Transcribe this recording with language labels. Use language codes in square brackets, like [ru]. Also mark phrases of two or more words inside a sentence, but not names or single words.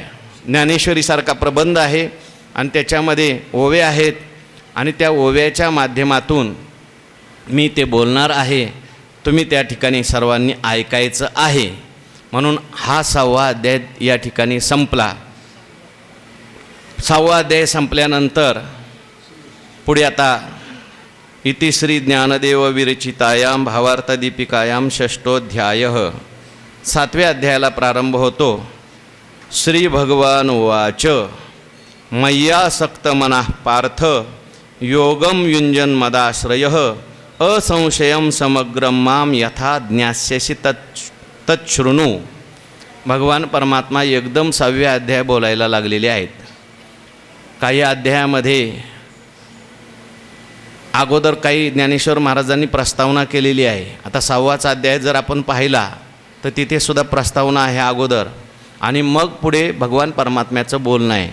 [mr] ज्ञानेश्वरीसारखा प्रबंध आहे आणि त्याच्यामध्ये ओव्या आहेत, आणि त्या ओव्याच्या माध्यमातून मी ते बोलणार आहे. तुम्ही त्या ठिकाणी सर्वांनी ऐकायचं आहे. म्हणून हा 6वा अध्याय या ठिकाणी संपला. 6वा अध्याय संपल्यानंतर पुढे आता [sa] इति श्री ज्ञानदेव विरचितायाम भावार्थदीपिकायाम 6ष्टोऽध्याय. [mr] 7व्या अध्यायाला प्रारंभ होतो. [sa] श्री भगवान उवाच मय्यासक्त मनः पार्थ योगम युंजन मदाश्रयः असंशयम समग्रम माम यथा ज्ञास्यसि तच्छृणु. [mr] भगवान परमात्मा एकदम 6व्या अध्याय बोलायला लागलेले आहेत. काही अध्यायामध्ये अगोदर काही ज्ञानेश्वर महाराजांनी प्रस्तावना केलेली आहे. आता 6वाचा अध्याय जर आपण पाहिला तर तिथे सुद्धा प्रस्तावना आहे अगोदर, आणि मग पुढे भगवान परमात्म्याचं बोलणं आहे.